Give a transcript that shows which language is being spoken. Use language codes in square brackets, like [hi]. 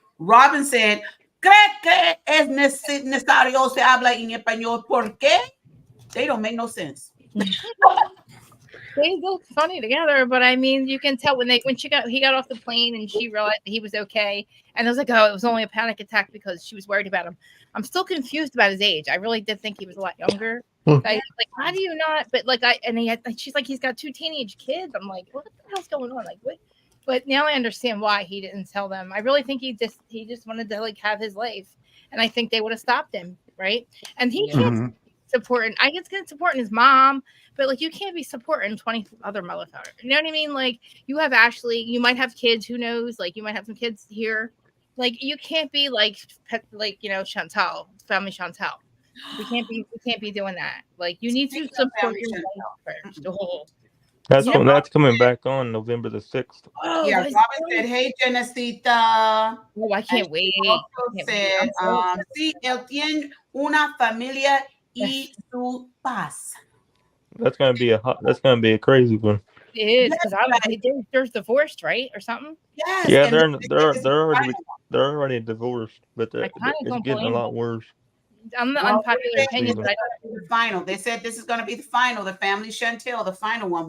[en] Robin said, [es] ¿Cree que es necesario se habla en español? ¿Por qué? [en] They don't make no sense. They look funny together, but I mean, you can tell when he got off the plane and she realized that he was okay. And I was like, oh, it was only a panic attack because she was worried about him. I'm still confused about his age. I really did think he was a lot younger. Like, how do you not? But like, she's like, he's got 2 teenage kids. I'm like, what the hell's going on? Like, what? But now I understand why he didn't tell them. I really think he just wanted to like have his life, and I think they would have stopped him, right? And he can't support. I guess get supporting his mom. But like, you can't be supporting 20 other motherfuckers. You know what I mean? Like, you have Ashley. You might have kids. Who knows? Like, you might have some kids here. Like, you can't be like Chantal, family Chantal. We can't be doing that. Like, you need to support your life first. That's coming back on November the 6th. Oh, yeah, Robin said, hey, Jenacita. Oh, I can't wait. Also said, [es] sí, él tiene una familia y su paz. [en] That's gonna be a crazy one. It is because they're divorced, right, or something. Yes. Yeah, they're already divorced, but it's getting a lot worse. I'm the unpopular opinion, but the final. They said this is going to be the final, the family Chantel, the final one.